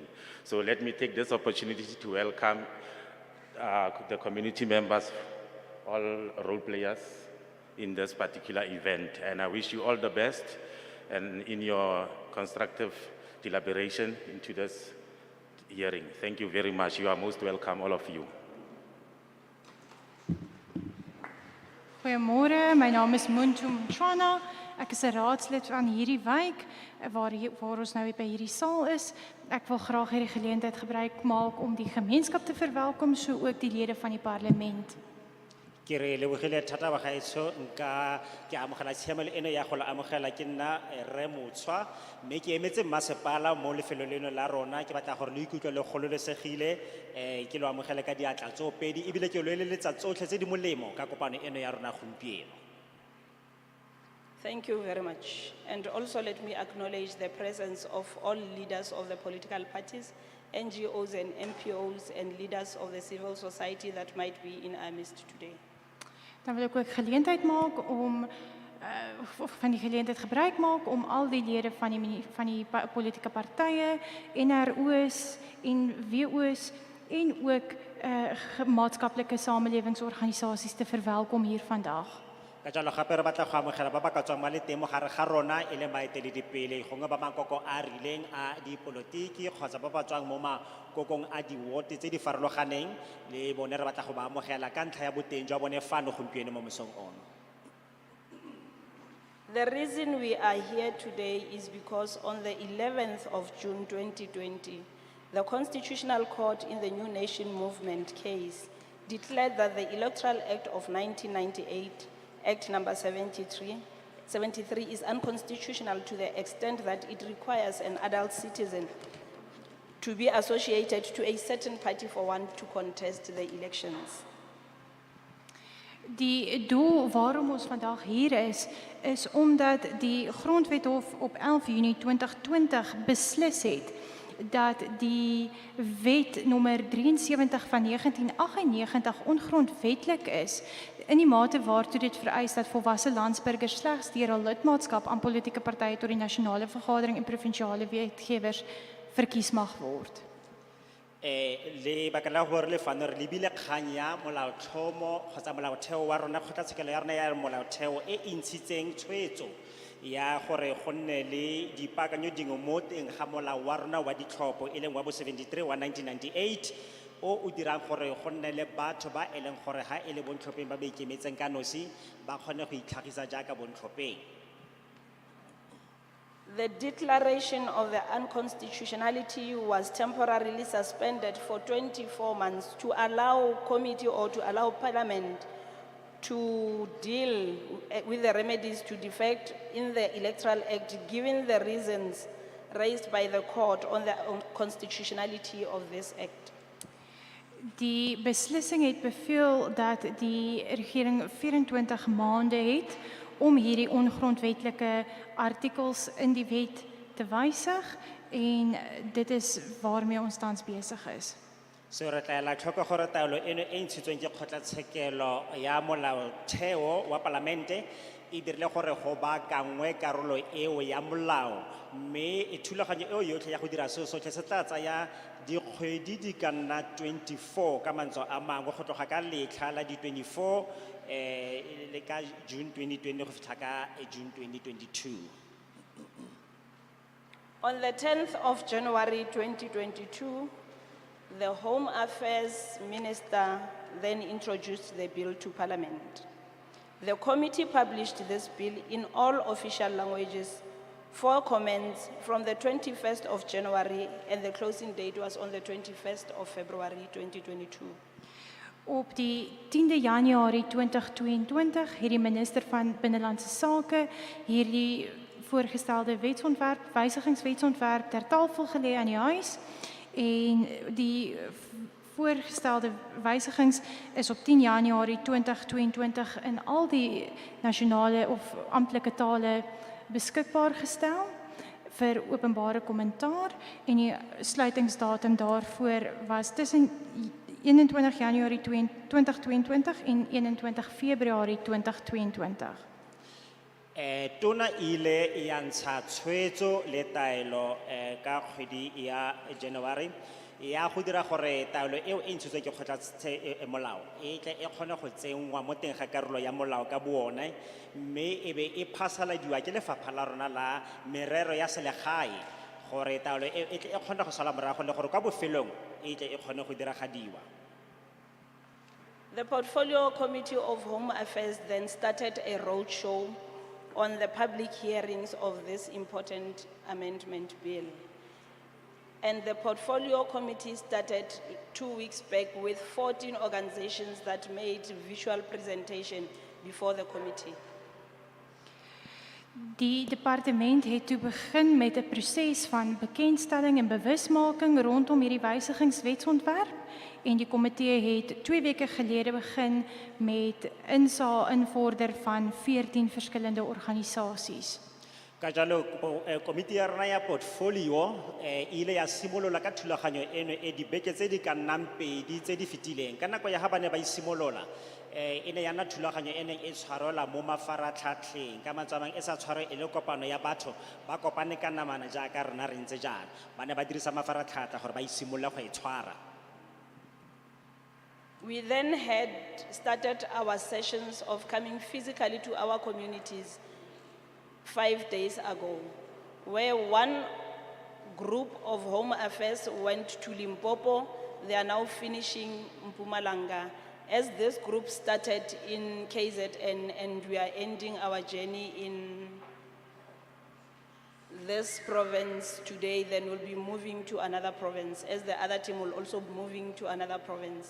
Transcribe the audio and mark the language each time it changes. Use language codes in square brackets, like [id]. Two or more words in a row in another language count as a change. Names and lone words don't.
[en] So let me take this opportunity to welcome the community members, all role players in this particular event. And I wish you all the best and in your constructive deliberation into this hearing. Thank you very much. You are most welcome, all of you. [af] Goeiemôre, my naam is Mpumalanga. Ek is 'n raadslid van hierdie wijk waar ons nou by hierdie saal is. Ek wil graag hierdie geleentheid gebruik maak om die gemeenskap te verwelkom, so ook die lede van die parlement. [tn] Ke re lebogile thata ba gaetsho nka ke amogela tshiamelo eno ya go la amogela ke nna re motswa mme ke emetse mmasepala mo lefelo leno la rona ke batla gore le ikutlwe le gololesegile ke lo amogela ka diatla tsopedi ebile ke lo eleletsa tsotlhe tse di molemo ka kopano eno ya rona gompieno. [en] Thank you very much. And also let me acknowledge the presence of all leaders of the political parties, NGOs and NPOs and leaders of the civil society that might be in our midst today. [af] Dan wil ek ook geleentheid maak om van die geleentheid gebruik maak om al die lede van die politieke partye, NRO's en WO's en ook maatskaplike samelewingsorganisasies te verwelkom hier vandag. [tn] Ka jalo gape re batla go amogela ba ba ka tswang ba le teng mo gare ga rona e leng baeteledipele gongwe ba makoko a rileng a dipolotiki kgotsa ba ba tswang mo makokong a di-ward tse di farologaneng le bone re batla go ba amogela ka ntlha ya boteng jwa bone fano gompieno mo mosong ono. [en] The reason we are here today is because on the 11th of June 2020, the Constitutional Court in the New Nation Movement case declared that the Electoral Act of 1998, Act number 73 is unconstitutional to the extent that it requires an adult citizen to be associated to a certain party for one to contest the elections. [af] Die doel waarom ons vandag hier is omdat die Grondwethof op 11 Junie 2020 beslis het dat die wet nommer 73 van 1998 ongrondwetlik is, in die mate waartoe dit vereis dat volwasse landsburgers slegs deur hul lidmaatskap aan politieke partye tot die nasionale vergadering en provinsiale wetgewers verkies mag word. [tn] Le baka la gore le fano re lebile kgang ya molaotlhomo kgotsa molaotheo wa rona kgotlatshekelo ya rona ya molaotheo e ntshitseng tshwetso ya gore go nne le dipaakanyo dingwe mo teng ga molao wa rona wa ditlhopho e leng wa bo 73 wa 1998 o dirang gore go nne le batho ba e leng gore ha e le bontlhopheng ba ba ikemetseng ka nosi ba kgone go itlhagisa jaaka bontlhopheng. [en] The declaration of the unconstitutionality was temporarily suspended for 24 months to allow committee or to allow parliament to deal with the remedies to defect in the Electoral Act, given the reasons raised by the court on the constitutionality of this act. [af] Die beslissing het beveel dat die regering 24 maande het om hierdie ongrondwetlike artikels in die wet te wysig en dit is waarmee ons tans besig is. [tn] So re tla ela tlhoko gore taolo eno e ntshitsweng ke kgotlatshekelo ya molaotheo wa palamente e dirile gore go baakangwe karolo eo ya molao mme thulaganyo eo yotlhe ya go dira seo sotlhe se tla tsaya dikgwedi di ka nna 24 ka mantswe a mangwe go tloga ka letlha la di 24 le ka June 2020 go fitlha ka June 2022. [en] On the 10th of January 2022, the Home Affairs Minister then introduced the bill to Parliament. The committee published this bill in all official languages for comments from the 21st of January, and the closing date was on the 21st of February 2022. [af] Op die 10de Januarie 2022 het die minister van Binnelandse Sake hierdie voorgestelde wetsontwerp, wysigingswetsontwerp ter tafel gelê aan die huis en die voorgestelde wysigings is op 10 Januarie 2022 in al die nasionale of amptelike tale beskikbaar gestel vir openbare kommentaar en die sluitingsdatum daarvoor was tussen 21 Januarie 2022 en 21 Februarie 2022. [tn] Tona ile ya ntsha tshwetso le taelo ka kgwedi ya January ya go dira gore taolo eo e ntshitswe ke kgotlatshekelo molao e tle e kgone go tsenngwa mo teng ga karolo ya molao ka boone mme e be e phasaladiwa ke lefapha la rona la merero ya selegae gore taolo e tle e kgone go sala morago le gore kwa bofelong e tle e kgone go diragadiwa. [en] The Portfolio Committee of Home Affairs then started a roadshow on the public hearings of this important amendment bill. And the Portfolio Committee started 2 weeks back with 14 organizations that made visual presentation before the committee. [af] Die departement het toe begin met 'n proses van bekendstelling en bewusmaking rondom hierdie wysigingswetsontwerp en die komitee het 2 weke gelede begin met invorder van 14 verskillende organisasies. [tn] Ka jalo komiti ya rona ya portfolio ile ya simolola ka thulaganyo eno e dibeke tse di ka nnang pedi tse di fetileng ka nako ya ha bane ba isimolola ene ya na thulaganyo ene e tshwarola mo mafaratlhatlheng ka matsamang e sa tshwaro e le kopano ya batho ba kopane ka namana jaaka rena re ntse jana bane ba dirisa mafaratlhatlha gore ba isimolola go e tshwara. [en] We then had started our sessions of coming physically to our communities 5 days ago, where one group of Home Affairs went to Limpopo. They are now finishing Mpumalanga. As this group started in KZN and we are ending our journey in this province today, then we'll be moving to another province, as the other team will also be moving to another province.